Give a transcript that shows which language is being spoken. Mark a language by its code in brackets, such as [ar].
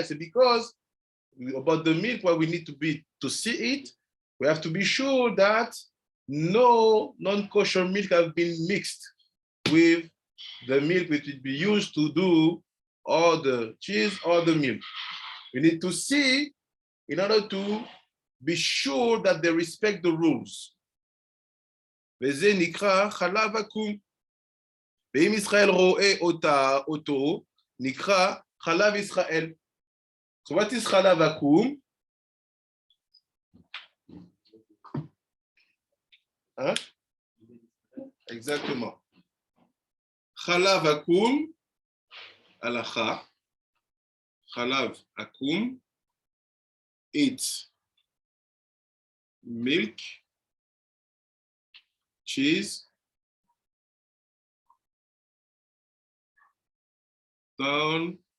[en] It's because about the milk, why we need to see it, we have to be sure that no non-kosher milk have been mixed with the milk which will be used to do all the cheese or the milk. We need to see in order to be sure that they respect the rules. [he] וזה נקרא חלב עקום. ואם ישראל רואה אותו, נקרא חלב ישראל. [en] So what is חלב עקום? [fr] Hein? Exactement. [he] חלב עקום, הלכה, חלב עקום, [en] it's milk, cheese, done